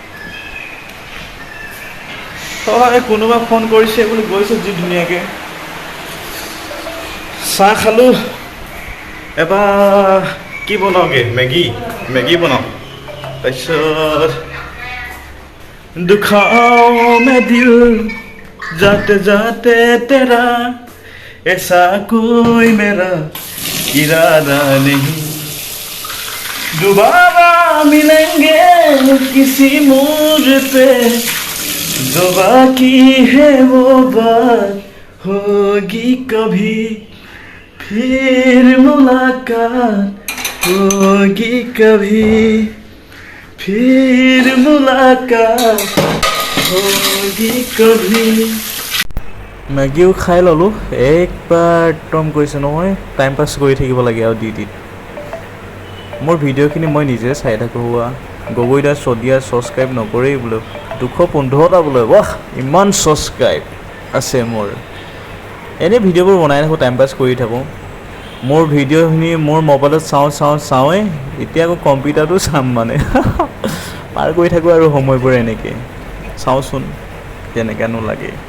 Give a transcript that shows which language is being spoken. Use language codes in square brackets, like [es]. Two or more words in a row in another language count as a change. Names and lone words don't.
[as] হয় কোনোবা ফোন কৰিছে বুলি গৈছে যি ধুনীয়াকৈ চাহ খালোঁ এবাৰ কি বনাওঁগৈ মেগী বনাওঁ তাৰপিছত [hi] दुखाओ मे दिल जाते जाते तेरा ऐसा कोई मेरा इरादा नहीं दोबारा मिलेंगे किसी मोड़ पे जो बाकी है वो बात होगी कभी फिर मुलाकात होगी कभी फिर मुलाकात [as] মেগীও খাই ল'লোঁ একবাৰ একদম কৈছোঁ নহয় [en] time pass [as] কৰি থাকিব লাগে আৰু ডিউটিত মোৰ ভিডিঅ'খিনি মই নিজে চাই থাকোঁ গগৈদা SADIYA ছাবস্ক্ৰাইব নকৰেই বোলে 215টা বোলে বাহ ইমান ছাবস্ক্ৰাইব আছে মোৰ এনেই ভিডিঅ'বোৰ বনাই থাকোঁ [en] time pass [as] কৰি থাকোঁ মোৰ ভিডিঅ'খিনি মোৰ মোবাইলত চাওঁৱে এতিয়া আকৌ কম্পিউটাৰটো চাম মানে পাৰ কৰি থাকোঁ আৰু সময়বোৰ এনেকৈ চাওঁচোন কেনেকৈনো লাগে